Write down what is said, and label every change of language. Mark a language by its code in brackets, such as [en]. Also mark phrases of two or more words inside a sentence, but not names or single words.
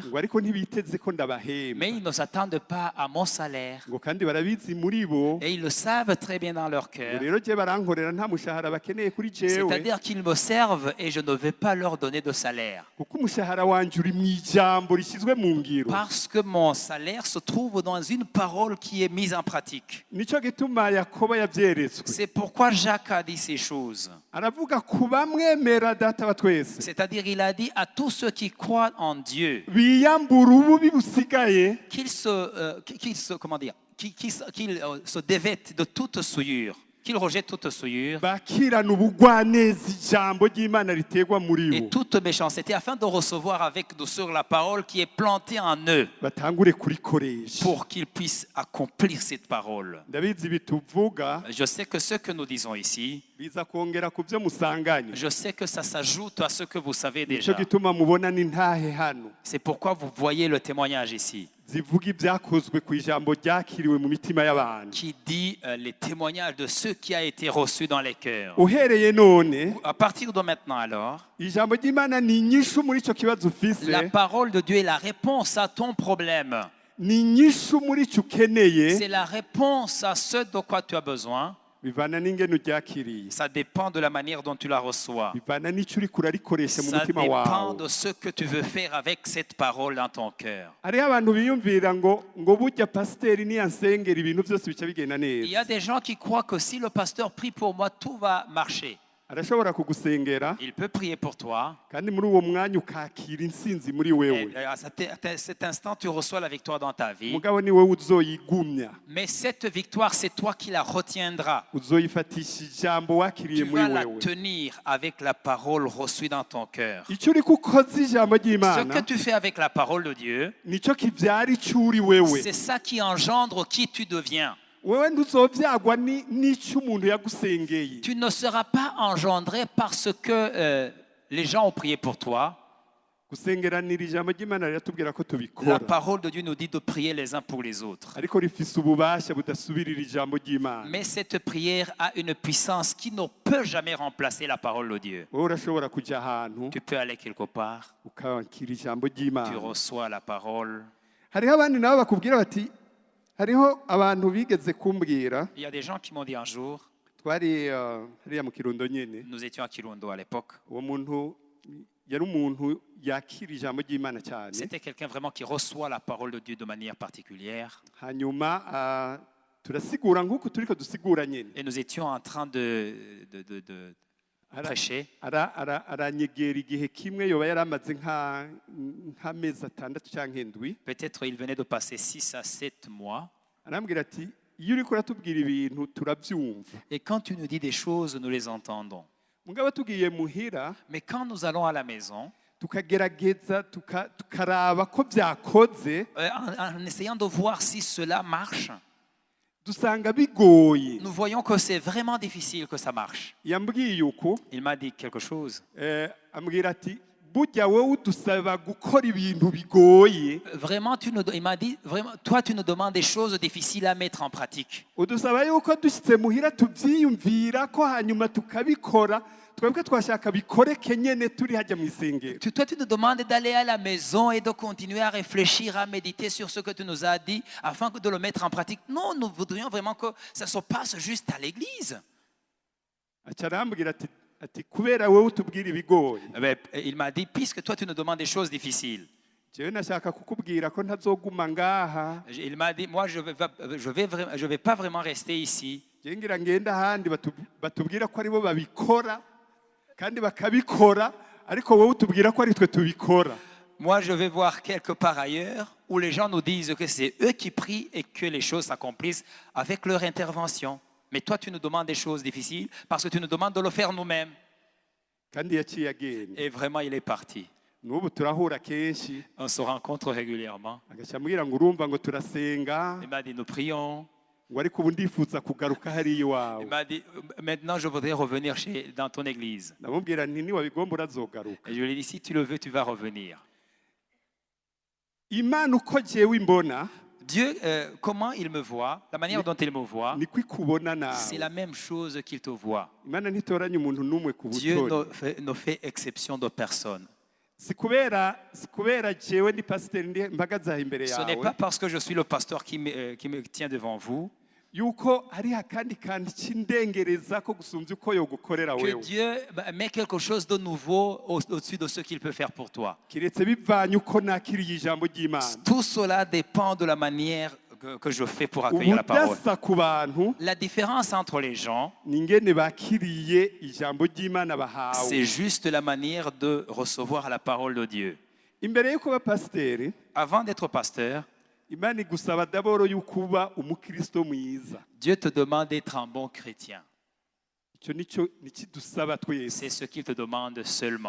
[rn] ngo ariko ntibiteze ko ndabahemba, [fr] mais ils ne s'attendent pas à mon salaire. [rn] ngo kandi barabizi muri bo, [fr] Et ils le savent très bien dans leur [rn] ngo [fr] cœur. [rn] rero je barankorera nta mushahara bakeneye kuri jewe, [fr] C'est-à-dire qu'ils me servent et je ne vais pas leur donner de salaire. [rn] kuko umushahara wanje uri mu ijambo rishyizwe mu ngiro. [fr] Parce que mon salaire se trouve dans une parole qui est mise en pratique. [rn] Nico gituma Yakobo yabyeretswe, [fr] C'est pourquoi Jacques a dit ces choses. [rn] aravuga ku bamwemera data wa twese, [fr] C'est-à-dire, il a dit à tous ceux qui croient en Dieu [rn] biyambura ububi busigaye, [fr] qu'ils se dévêtent de toute souillure, qu'ils rejettent toute souillure [rn] bakirana ubugwaneza ijambo ry'Imana riterwa muri [fr] et [rn] bo, [fr] toute méchanceté, afin de recevoir avec douceur la parole qui est plantée en eux, [rn] batangure kurikoresha. [fr] pour qu'ils puissent accomplir cette parole. [rn] Ndabizi bituvuga [fr] Je sais que ce que nous disons ici, [rn] biza kongera ku byo musanganye, [fr] je sais que ça s'ajoute à ce que vous savez [rn] nico [fr] déjà. [rn] gituma mubona n'intahe hano [fr] C'est pourquoi vous voyez le témoignage ici, [rn] zivuga ibyakozwe ku ijambo ryakiriwe mu mitima y'abantu. [fr] qui dit les témoignages de ce qui a été reçu dans les cœurs. [rn] Uhereye none, [fr] À partir de maintenant alors, [rn] ijambo ry'Imana ni inyishu muri ico kibazo ufise, [fr] la parole de Dieu est la réponse à ton problème. [rn] ni inyishu muri ico ukeneye, [fr] C'est la réponse à ce de quoi tu as besoin. [rn] bivana n'ingene uryakiriye, [fr] Ça dépend de la manière dont tu la reçois. [rn] bivana n'icyo uriko urarikoresha mu [fr] Ça [rn] mutima [fr] dépend [rn] wawe. [fr] de ce que tu veux faire avec cette parole dans ton cœur. [rn] hariho abantu biyumvira ngo burya pasiteri niyansengera ibintu byose bica bigenda [fr] Il y a [rn] neza. [fr] des gens qui croient que si le pasteur prie pour moi, tout va marcher. [rn] arashobora kugusengera [fr] Il peut prier pour toi. [rn] kandi muri uwo mwanya ukakira intsinzi muri [fr] Et [rn] wewe, [fr] à cet instant, tu reçois la victoire dans ta vie. [rn] mugabo ni wowe uzoyigumya, [fr] Mais cette victoire, c'est toi qui la retiendras. [rn] uzoyifatisha ijambo wakiriye [fr] Tu [rn] muri [fr] vas la [rn] wewe. [fr] tenir avec la parole reçue dans ton cœur. [rn] icyo uriko ukoze ijambo [fr] Ce que [rn] ry'Imana [fr] tu fais avec la parole de Dieu, [rn] nicyo kibyara icyo uri wewe. [fr] c'est ça qui engendre qui tu deviens. [rn] wewe ntuzovyagwa n'icyo umuntu yagusengeye. [fr] Tu ne seras pas engendré parce que les gens ont prié pour toi. [rn] gusengeranira ijambo ry'Imana riratubwira ko [fr] La [rn] tubikora, [fr] parole de Dieu nous dit de prier les uns pour les autres. [rn] ariko rifise ububasha budasubirira ijambo ry'Imana. [fr] Mais cette prière a une puissance qui ne peut jamais remplacer la parole de Dieu. [rn] wowe urashobora kujya ahantu [fr] Tu peux aller quelque part, [rn] ukakira ijambo [fr] tu [rn] ry'Imana. [fr] reçois la parole. [rn] hariho abandi nabo bakubwira bati, hariho abantu bigeze kumbwira, [fr] Il y a des gens qui m'ont dit un jour, [rn] twari hariya mu Kirundo nyene, [fr] nous étions à Kirundo à l'époque, [rn] uwo muntu yari umuntu yakira ijambo ry'Imana cyane, [fr] c'était quelqu'un vraiment qui reçoit la parole de Dieu de manière particulière. [rn] hanyuma turasigura nk'uko turiko dusigura nyene, [fr] Et nous étions en train de prêcher. [rn] aranyegera igihe kimwe yoba yari amaze nk'amezi 6 cyangwa 7, [fr] Peut-être il venait de passer 6 à 7 mois. [rn] arambwira ati iyo uriko uratubwira ibintu turabyumva, [fr] Et quand tu nous dis des choses, nous les entendons. [rn] mugabo tugiye muhira [fr] Mais quand nous allons à la maison, [rn] tukagerageza tukaraba ko byakoze, [fr] en essayant de voir si cela marche, [rn] dusanga bigoye. [fr] nous voyons que c'est vraiment difficile que ça marche. [rn] yambwiye uko [fr] Il m'a dit quelque chose. [rn] ambwira ati burya wowe udusaba gukora ibintu bigoye, [fr] Vraiment, il m'a dit, vraiment, toi, tu nous demandes des choses difficiles à mettre en pratique. [rn] udusaba yuko dushyitse muhira tubyiyumvira ko hanyuma tukabikora, twebwe twashaka bikoreke nyene turi hajya mu isengero. [fr] Toi, tu nous demandes d'aller à la maison et de continuer à réfléchir, à méditer sur ce que tu nous as dit afin de le mettre en pratique. Non, nous voudrions vraiment que ça se passe juste à l'église. [rn] aca arambwira ati kubera wowe utubwira ibigoye, [fr] Il m'a dit, puisque toi, tu nous demandes des choses difficiles. [rn] jewe nashaka kukubwira ko ntazoguma ngaha, [fr] Il m'a dit, moi, je vais pas vraiment rester ici. [rn] jewe ngira ngenda ahandi batubwira ko aribo babikora kandi bakabikora, ariko wowe utubwira ko ari twe tubikora. [fr] Moi, je vais voir quelque part ailleurs où les gens nous disent que c'est eux qui prient et que les choses s'accomplissent avec leur intervention. Mais toi, tu nous demandes des choses difficiles parce que tu nous demandes de le faire nous-mêmes. [rn] kandi yaciye agenda. [fr] Et vraiment, il est parti. [rn] n'ubu turahura kenshi, [fr] On se rencontre régulièrement. [rn] agaca ambwira ngo urumva ngo turasenga, [fr] Il m'a dit, nous prions. [rn] ngo ariko ubu ndifuza kugaruka hariya [fr] Il [rn] iwawe. [fr] m'a dit, maintenant, je voudrais revenir dans ton église. [rn] ndamubwira nti niwabigomba urazogaruka. [fr] Et je lui ai dit, si tu le veux, tu vas revenir. [rn] Imana uko jewe imbona [fr] Dieu, comment il me voit, la manière dont il me voit, [rn] niko ikubona [fr] c'est [rn] nawe. [fr] la même chose qu'il te voit. [rn] Imana ntitoranya umuntu n'umwe ku [fr] Dieu [rn] butoni. [fr] ne fait exception de personne. [rn] si kubera jewe ndi pasiteri mpagaze aha imbere [fr] Ce n'est [rn] yawe [fr] pas parce que je suis le pasteur qui me tient devant vous [rn] yuko hari akandi kantu cy'indengereza ko gusumbya uko yogukorera [fr] que [rn] wewe, [fr] Dieu met quelque chose de nouveau au-dessus de ce qu'il peut faire pour toi. [rn] kiretse bivanye uko nakiriye ijambo ry'Imana. [fr] Tout cela dépend de la manière que je fais pour accueillir la parole. [rn] ubudasa ku bantu [fr] La différence entre les gens, [rn] ni ingene bakiriye ijambo ry'Imana bahawe. [fr] c'est juste la manière de recevoir la parole de Dieu. [rn] imbere yo kuba pasiteri, [fr] Avant d'être pasteur, [rn] Imana igusaba daboro yuko uba umukristo mwiza. [fr] Dieu te demande d'être un bon chrétien. [rn] icyo nikidusaba twese, [fr] C'est ce qu'il te demande seulement.